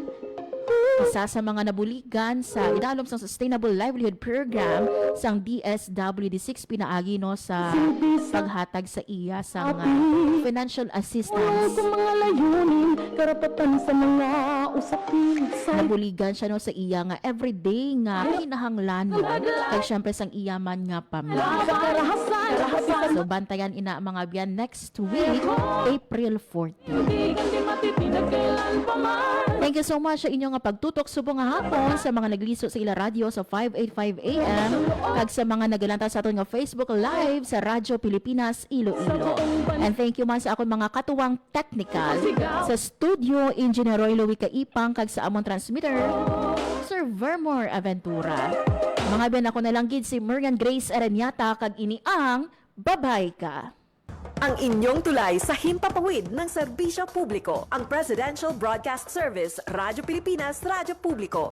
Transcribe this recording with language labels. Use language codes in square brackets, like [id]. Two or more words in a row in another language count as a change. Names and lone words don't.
[hil] Isa sa mga nabuligan sa idalom sa Sustainable Livelihood Program sang DSWD6 pinaagi no sa paghatag sa iya sang [en] financial assistance. [tl] Mga layunin, karapatan sa mga usapin. [hil] Nabuligan siya no sa iya nga everyday nga kinahanglanon kay syempre sang iya man nga pamilya. So bantayan ina mga abyan next week, April 14. [en] Thank you so much [hil] sa inyong nga pagtutok subong nga hapon sa mga nagliso sa ila radio sa 585 AM kag sa mga nagalanta sa aton nga Facebook Live sa Radyo Pilipinas Iloilo. [en] And thank you [hil] man sa akong mga katuwang technical sa studio Engineer Roy Louie Kaipang kag sa among transmitter Sir Vermore Aventura. Mga ben ako nalanggid si Marian Grace Aranyata kag ini ang Babae Ka. [tl] Ang inyong tulay sa himpapawid ng serbisyo publiko, ang Presidential Broadcast Service, Radyo Pilipinas, Radyo Publiko.